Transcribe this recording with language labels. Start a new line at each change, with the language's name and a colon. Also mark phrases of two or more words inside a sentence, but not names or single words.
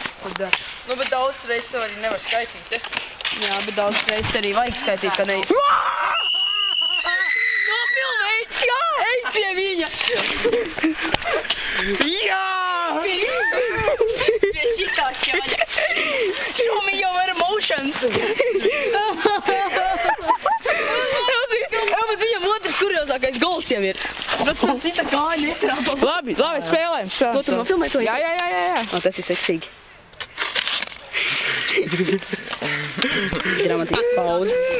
Latvian: Nu, bet daudz reizes arī nevar skaitīt, te? Jā, bet daudz reizes arī vajag skaitīt, ka ne... Nofilmēji! Jā, ej pie viņa! Jā! Pie šitā ķaņa!
English: Show me your emotions!
Latvian: Jā, bet viņam otrs kuriozākais gols jau ir. Tas man cita kāja netrāpa. Labi, spēlējam. To tu nofilmēji to? Jā. Tas ir seksīgi. Dramatiska pauze.